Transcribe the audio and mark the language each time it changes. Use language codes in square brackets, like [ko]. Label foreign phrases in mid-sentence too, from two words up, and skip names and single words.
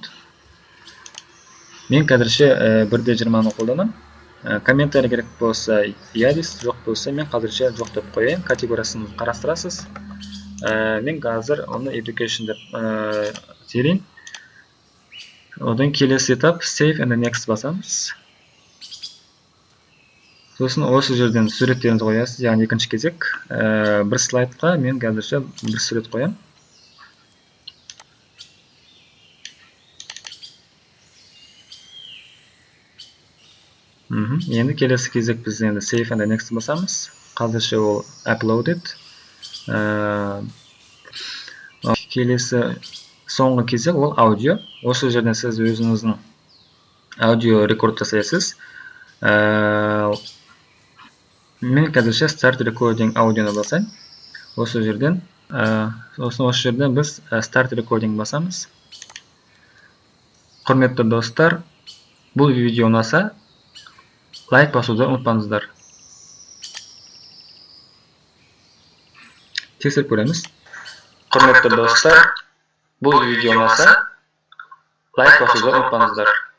[kk] Мен қазірше 1:20-ны қолданам. Комментарий керек болса иә дейсіз, жоқ болса мен қазірше жоқ деп қояйын. Категориясын қарастырасыз. Мен қазір оны education деп терейін. Одан келесі этап [en] save and next [kk] басамыз. Сосын осы жерден суреттеріңізді қоясыз, яғни екінші кезек. Бір слайдқа мен қазірше бір сурет қоям. Енді келесі кезек біз енді [en] save and next [kk] басамыз. Қазірше ол uploaded. Келесі соңғы кезек ол аудио. Осы жерден сіз өзіңіздің аудио рекорд жасайсыз. Мен қазірше [en] start recording [kk] аудионы басайын. Осы жерден біз [en] start recording [kk] басамыз. Құрметті достар, бұл видео ұнаса, лайк басуды ұмытпаңыздар. Тексеріп көреміз. Құрметті достар, бұл видео ұнаса, лайк басуды ұмытпаңыздар.